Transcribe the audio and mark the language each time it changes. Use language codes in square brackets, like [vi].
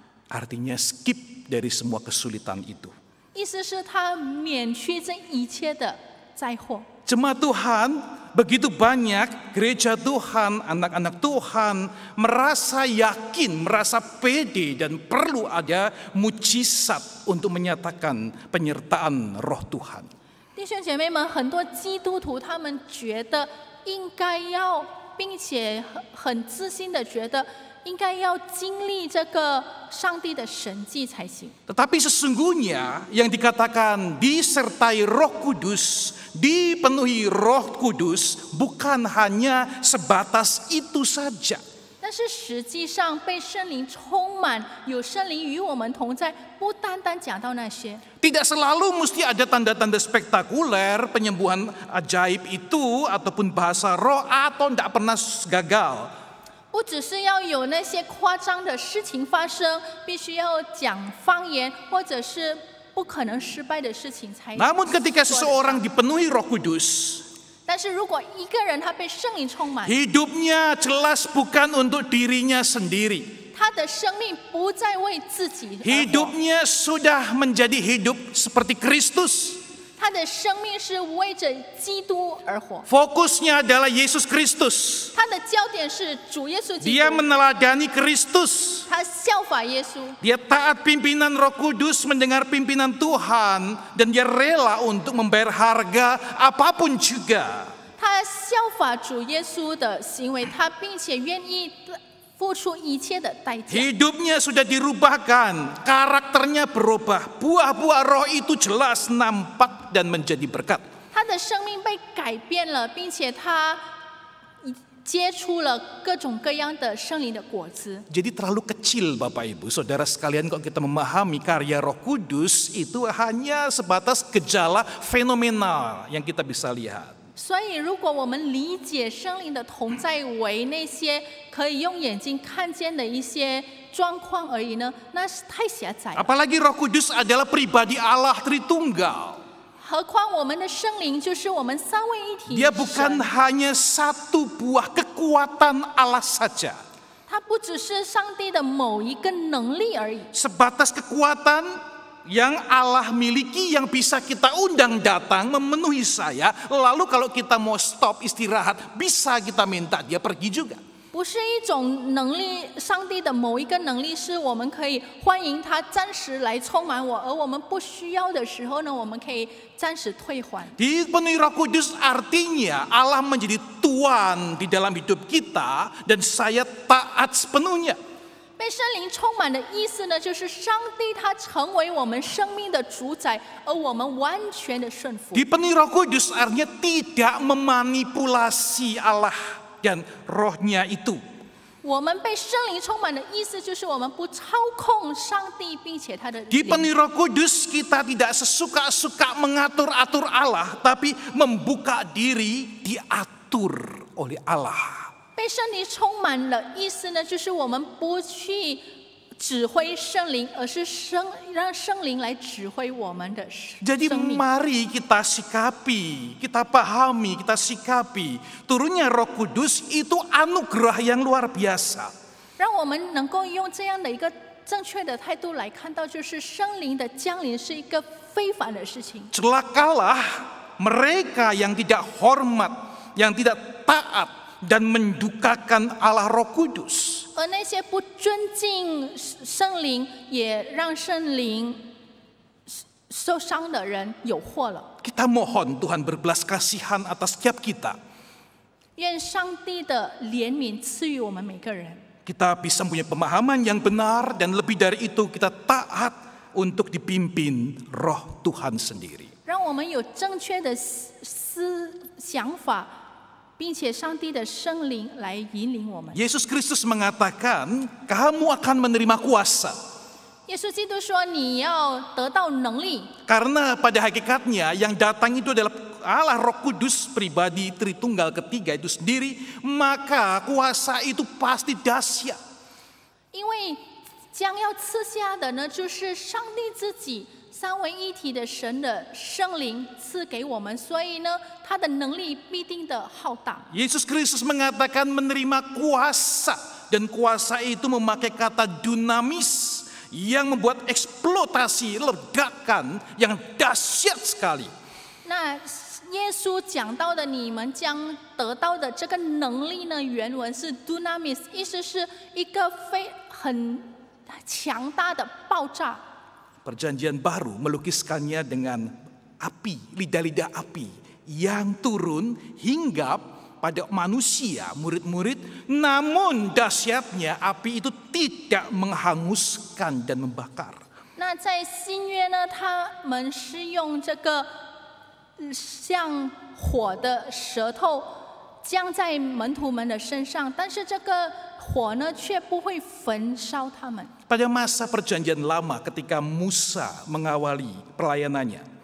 [id] Artinya skip dari semua kesulitan itu. [zh] 意思是他免去这一切的灾祸。 [id] Jemaat Tuhan, begitu banyak gereja Tuhan, anak-anak Tuhan merasa yakin, merasa pede dan perlu ada mujizat untuk menyatakan penyertaan Roh Tuhan. [zh] 弟兄姐妹们，很多基督徒他们觉得应该要，并且很自信的觉得应该要经历这个上帝的神迹才行。 [id] Tetapi sesungguhnya yang dikatakan disertai Roh Kudus, dipenuhi Roh Kudus bukan hanya sebatas itu saja. [zh] 但是实际上被圣灵充满，有圣灵与我们同在，不单单讲到那些。 [id] Tidak selalu mesti ada tanda-tanda spektakuler, penyembuhan ajaib itu ataupun bahasa roh atau tidak pernah gagal. [zh] 不只是要有那些夸张的事情发生，必须要讲方言，或者是不可能失败的事情才。 [id] Namun ketika seseorang dipenuhi Roh Kudus, [zh] 但是如果一个人他被圣灵充满， [id] hidupnya jelas bukan untuk dirinya sendiri. [zh] 他的生命不再为自己而活， [id] Hidupnya sudah menjadi hidup seperti Kristus. [zh] 他的生命是为着基督而活， [id] Fokusnya adalah Yesus Kristus. [zh] 他的焦点是主耶稣基 [id] Dia [zh] 督， [id] meneladani Kristus. [zh] 他效法耶稣， [id] Dia taat pimpinan Roh Kudus, mendengar pimpinan Tuhan, dan dia rela untuk membayar harga apapun juga. [zh] 他效法主耶稣的行为，他并且愿意付出一切的代价。 [id] Hidupnya sudah dirubahkan, karakternya berubah, buah-buah roh itu jelas nampak dan menjadi berkat. [zh] 他的生命被改变了，并且他接触了各种各样的圣灵的果子。 [id] Jadi terlalu kecil Bapak Ibu, Saudara sekalian, kalau kita memahami karya Roh Kudus itu hanya sebatas gejala fenomenal yang kita bisa lihat. [zh] 所以，如果我们理解圣灵的同在为那些可以用眼睛看见的一些状况而已呢，那是太狭窄了。 [id] Apalagi Roh Kudus adalah pribadi Allah Tritunggal. [zh] 何况我们的圣灵就是我们三位一体 [id] Dia [zh] 神 [id] bukan hanya satu buah kekuatan Allah saja. [zh] 它不只是上帝的某一个能力而已， [id] Sebatas kekuatan yang Allah miliki yang bisa kita undang datang memenuhi saya. Lalu kalau kita mau stop istirahat, bisa kita minta dia pergi juga. [zh] 不是一种能力，上帝的某一个能力是我们可以欢迎他暂时来充满我，而我们不需要的时候呢，我们可以暂时退还。 [id] Dipenuhi Roh Kudus artinya Allah menjadi Tuan di dalam hidup kita dan saya taat sepenuhnya. [zh] 被圣灵充满的意思呢，就是上帝他成为我们生命的主宰，而我们完全的顺服。 [id] Dipenuhi Roh Kudus artinya tidak memanipulasi Allah dan rohnya itu. [zh] 我们被圣灵充满的意思就是我们不操控上帝，并且他的灵。 [id] Dipenuhi Roh Kudus kita tidak sesuka-suka mengatur-atur Allah, tapi membuka diri diatur oleh Allah. [zh] 被圣灵充满了意思呢，就是我们不去指挥圣灵，而是让圣灵来指挥我们的 [id] Jadi [zh] 生命。 [id] mari kita sikapi, kita pahami, kita sikapi. Turunnya Roh Kudus itu anugerah yang luar biasa. [zh] 让我们能够用这样的一个正确的态度来看到，就是圣灵的降临是一个非凡的事情。 [id] Celakalah mereka yang tidak hormat, yang tidak taat dan mendukakan Allah Roh Kudus. [zh] 而那些不尊敬圣灵，也让圣灵受伤的人有祸了。 [id] Kita mohon Tuhan berbelas kasihan atas setiap kita. [zh] 愿上帝的怜悯赐予我们每个人。 [id] Kita bisa punya pemahaman yang benar dan lebih dari itu kita taat untuk dipimpin Roh Tuhan sendiri. [zh] 让我们有正确的想法，并且上帝的圣灵来引领我们。 [id] Yesus Kristus mengatakan, kamu akan menerima kuasa. [zh] 耶稣基督说：“你要得到能力， [id] Karena pada hakikatnya yang datang itu adalah Allah Roh Kudus pribadi Tritunggal ketiga itu sendiri, maka kuasa itu pasti dahsyat. [zh] 因为将要赐下的呢，就是上帝自己三位一体的神的圣灵赐给我们，所以呢，他的能力必定的浩大。 [id] Yesus Kristus mengatakan menerima kuasa, dan kuasa itu memakai kata dunamis yang membuat eksploitasi, ledakan yang dahsyat sekali. [zh] 那耶稣讲到的，你们将得到的这个能力呢，原文是 dunamis， 意思是一个很强大的爆炸。 [id] Perjanjian Baru melukiskannya dengan api, lidah-lidah api yang turun hingga pada manusia, murid-murid, namun dahsyatnya api itu tidak menghanguskan dan membakar. [zh] 那在新约呢，他们是用这个像火的舌头降在门徒们的身上，但是这个火呢，却不会焚烧他们。 [id] Pada masa perjanjian lama ketika Musa mengawali pelayanannya,